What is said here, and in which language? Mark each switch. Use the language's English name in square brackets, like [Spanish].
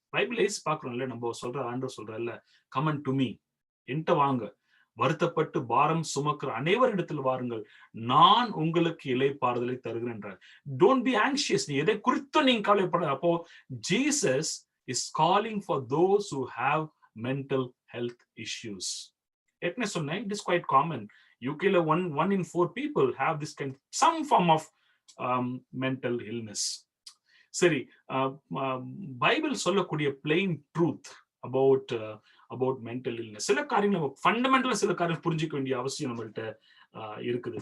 [Tamil] பைபிளைஸ் பாக்குறோம்ல, நம்ம ஆண்டவர் சொல்றல்ல, [English] come on to me, [Tamil] என்கிட்ட வாங்க, வருத்தப்பட்டு பாரம் சுமக்கிற அனைவரிடத்தில் வாருங்கள், நான் உங்களுக்கு இளைப்பாறுதலை தருகிறேன். [English] don't be anxious, [Tamil] நீ எதை குறித்தும் நீங்க கவலைப்பட. [English] அப்போ Jesus is calling for those who have mental health issues. [Tamil] ஏற்கனவே சொன்னேன், [English] It is quite common. யூகேல 1 in 4 people have this kind, some form of mental illness. [Tamil] சரி, பைபிள் சொல்லக்கூடிய [English] plain truth about mental illness, [Tamil] சில காரியங்கள் நம்ம ஃபண்டமெண்டலா சில காரியம் புரிஞ்சுக்க வேண்டிய அவசியம் நம்மள்ட்ட இருக்குது.